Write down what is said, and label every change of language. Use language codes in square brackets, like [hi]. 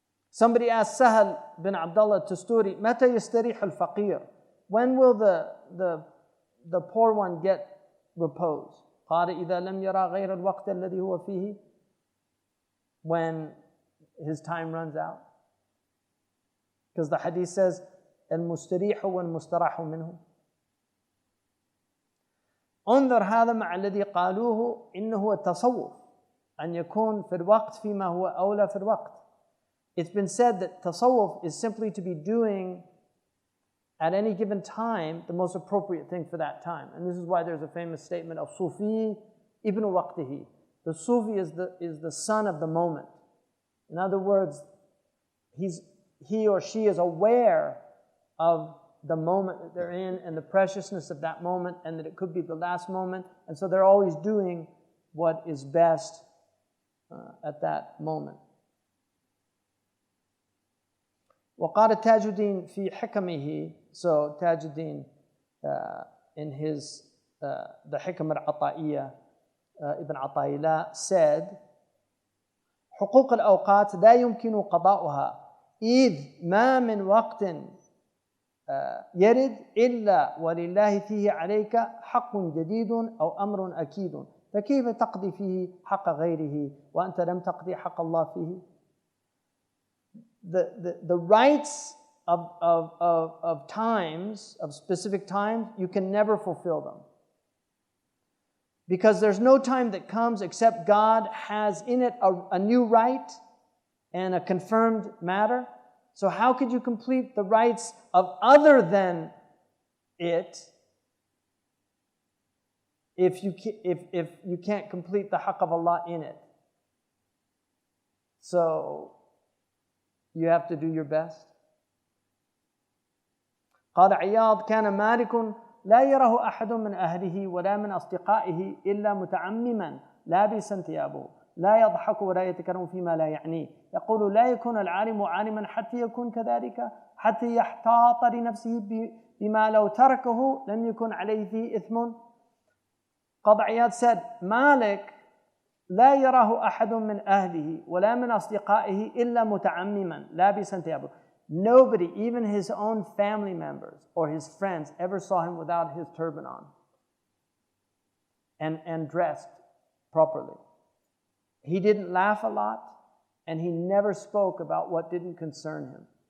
[en] Somebody asked Sahal bin Abdullah Tusturi, [ar] متى يستريح الفقير? [en] When will the poor one get repose? [ar] قال إذا لم يرى غير الوقت الذي هو فيه. [en] When his time runs out. Because the hadith says, [ar] المستريح والمستراح منه. انظر هذا مع الذي قالوه إنه هو التصوف أن يكون في الوقت فيما هو أولى في الوقت. [en] It's been said that tasawwuf is simply to be doing at any given time the most appropriate thing for that time. And this is why there's a famous statement of Sufi ibn waqtihi. The Sufi is the son of the moment. In other words, he or she is aware of the moment that they're in and the preciousness of that moment, and that it could be the last moment. And so they're always doing what is best at that moment. [ar] وقال تاج الدين في حكمه, [en] so Taj al-Din in his the Hikam al-Ata'iyya, Ibn Ata'illah said, [ar] حقوق الأوقات لا يمكن قضاؤها إذ ما من وقت يرد إلا ولله فيه عليك حق جديد أو أمر أكيد فكيف تقضي فيه حق غيره وأنت لم تقضي حق الله فيه. [en] The rights of times, of specific times, you can never fulfill them. Because there's no time that comes except God has in it a new right and a confirmed matter. So how could you complete the rights of other than it if you can't complete the haqq of Allah in it? So you have to do your best. [ar] قال عياض كان مالك لا يراه أحد من أهله ولا من أصدقائه إلا متعمما لابسا ثيابه لا يضحك ولا يتكلم فيما لا يعنيه يقول لا يكون العالم عالما حتى يكون كذلك حتى يحتاط لنفسه بما لو تركه لم يكن عليه فيه إثم. قاضي عياض [en] said [ar] Malik لا يراه أحد من أهله ولا من أصدقائه إلا متعمما لابسا ثيابه. [en] Nobody, even his own family members or his friends, ever saw him without his turban on and dressed properly. He didn't laugh a lot, and he never spoke about what didn't concern him.